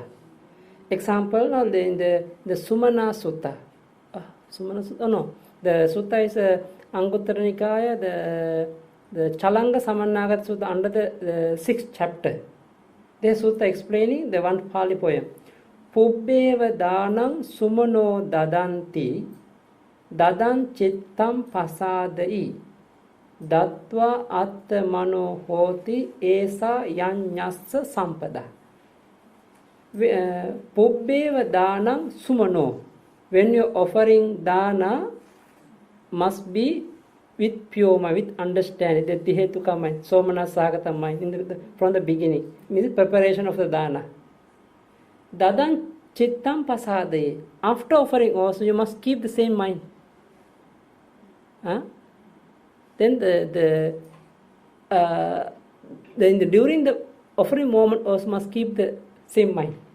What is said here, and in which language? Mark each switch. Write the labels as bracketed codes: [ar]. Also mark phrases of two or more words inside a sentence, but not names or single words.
[en] Example, now in the Sumana Sutta. Sumana Sutta, no. The Sutta is Anguttara Nikaya, the Chalanga Samannagata Sutta under the 6th chapter. The Sutta explaining the one Pali poem. [pi] Pubbeva Danam Sumano Dadanti Dadan Chittam Pasadai Dattva Atmano Hoti Esa Yanyassa Sampada. Pubbeva Danam Sumano. [en] When you're offering dana, must be with pure mind, with understanding, the Tihetuka mind, [pi] Somana Sagata [en] mind, from the beginning. Means preparation of the dana. [pi] Dadan Chittam Pasadaye. [en] After offering also, you must keep the same mind. Then during the offering moment also must keep the same mind.